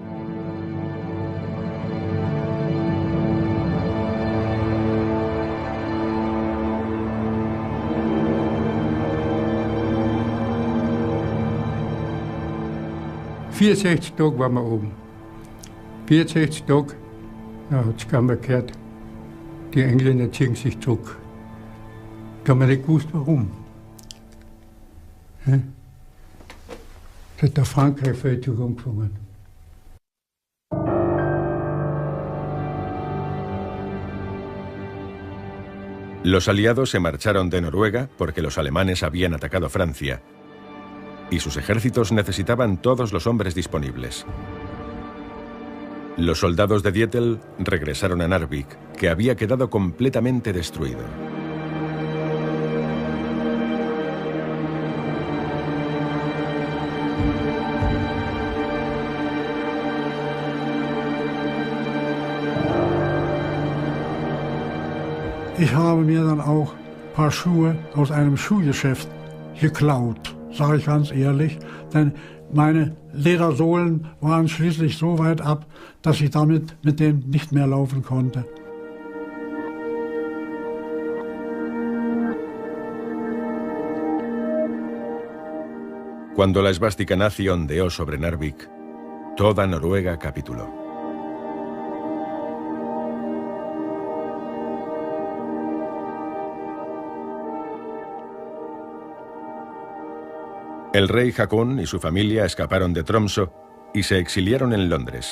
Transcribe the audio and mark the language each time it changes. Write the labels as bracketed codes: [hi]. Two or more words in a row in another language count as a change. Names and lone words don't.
[de] ...64 Tage waren wir oben. 64 Tage, da hat es keiner gehört. Die Engländer ziehen sich zurück. Da haben wir nicht gewusst, warum. Ja? Da hat der Frankreich völlig angefangen. [es] Los aliados se marcharon de Noruega porque los alemanes habían atacado Francia y sus ejércitos necesitaban todos los hombres disponibles. Los soldados de Dietl regresaron a Narvik, que había quedado completamente destruido. [de] Ich habe mir dann auch ein paar Schuhe aus einem Schuhgeschäft geklaut, sage ich ganz ehrlich, denn meine Ledersohlen waren schließlich so weit ab, dass ich damit mit denen nicht mehr laufen konnte. [es] Cuando la esvástica nazi ondeó sobre Narvik, toda Noruega capituló. El rey Haakon y su familia escaparon de Tromsø y se exiliaron en Londres.